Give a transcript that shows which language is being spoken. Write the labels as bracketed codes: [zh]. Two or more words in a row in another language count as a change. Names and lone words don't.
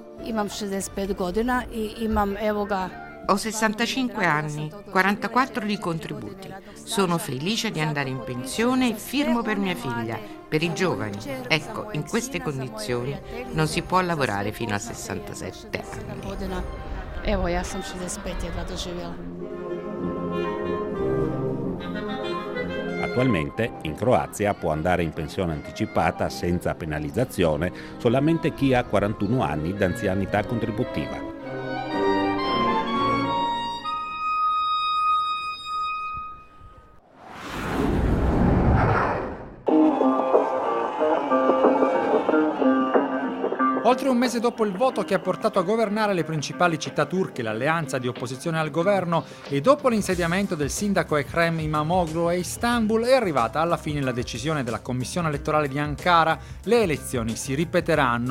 [it] Ho 65 anni, 44 di contributi. Sono felice di andare in pensione e firmo per mia figlia. per i giovani. Ecco, in queste condizioni non si può lavorare fino a 67 anni. [hr] Evo, ja sam 65 jedva doživjela. [it] Attualmente in Croazia può andare in pensione anticipata senza penalizzazione solamente chi ha 41 anni d'anzianità contributiva. Oltre un mese dopo il voto che ha portato a governare le principali città turche, l'alleanza di opposizione al governo, e dopo l'insediamento del sindaco Ekrem Imamoglu a Istanbul, è arrivata alla fine la decisione della commissione elettorale di Ankara: le elezioni si ripeteranno.